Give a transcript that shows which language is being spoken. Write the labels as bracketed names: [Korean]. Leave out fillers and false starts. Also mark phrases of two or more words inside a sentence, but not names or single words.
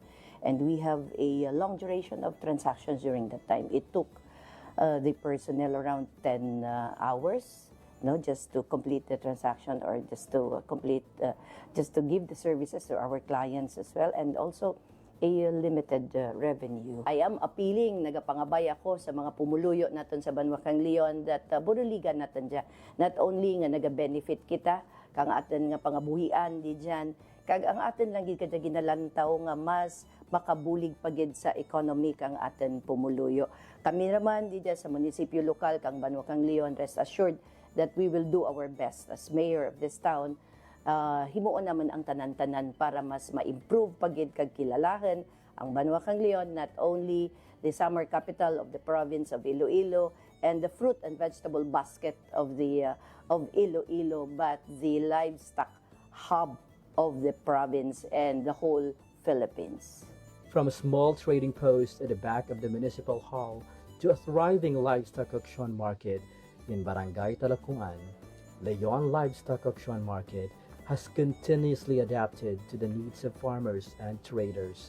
[English] And we have a long duration of transactions during that time. It took the personnel around 10 hours, just to complete the transaction or just to just to give the services to our clients as well, and also a limited revenue. I am appealing, [Kinaray-a] nagapangabay ako sa mga pumuluyo naton sa Banwakang Leon that buruligan naton dyan. [English] Not only [Kinaray-a] nga naga-benefit kita, kang atin nga pangabuhian di dyan, kag ang atin lang gid kadya ginalantaw nga mas makabulig pagid sa economy kang atin pumuluyo. Kami naman di dyan sa munisipyo lokal kang Banwakang Leon, [English] rest assured that we will do our best as mayor of this town. [Kinaray-a] Himuon naman ang tanan-tanan para mas ma-improve pagid kag kilalahan ang Banwakang Leon, [English] not only the summer capital of the province of Iloilo and the fruit and vegetable basket of the of Iloilo, but the livestock hub of the province and the whole Philippines. From a small trading post at the back of the municipal hall to a thriving livestock auction market in Barangay Talakungan, Leon Livestock Auction Market has continuously adapted to the needs of farmers and traders.